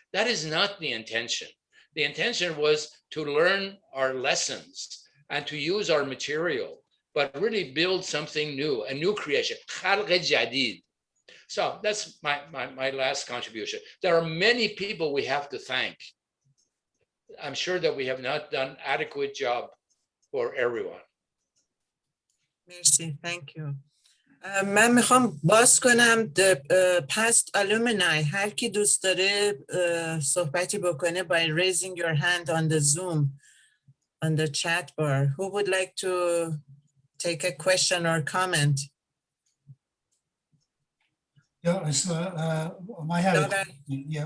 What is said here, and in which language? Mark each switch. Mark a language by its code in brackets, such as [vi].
[en] That is not the intention. The intention was to learn our lessons and to use our material, but really build something new, a new creation. Khalq jadid. So that's my last contribution. There are many people we have to thank. I'm sure that we have not done adequate job for everyone. Merci, thank you. [fa] من میخوام باز کنم [en] past alumni. [fa] هر کی دوست داره صحبتی بکنه [en] by raising your hand on the Zoom, on the chat bar. Who would like to take a question or comment? Yeah, I have a question. Yeah.